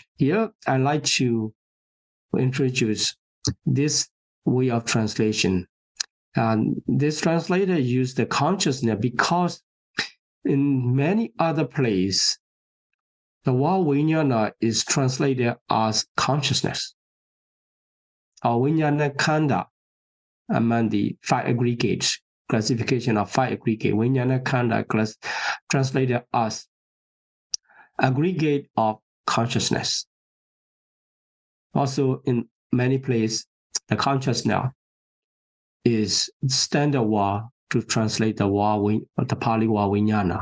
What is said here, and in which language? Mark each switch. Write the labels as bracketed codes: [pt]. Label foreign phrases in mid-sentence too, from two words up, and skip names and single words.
[en] Here I like to introduce this way of translation. This translator used the consciousness because in many other places, the word vijnana is translated as consciousness, or [pi] vijnana khanda [en] among the five aggregates, classification of five aggregates. [pi] Vijnana khanda [en] translated as aggregate of consciousness. Also, in many places, the consciousness is standard word to translate the word, the Pāļi word vijnana.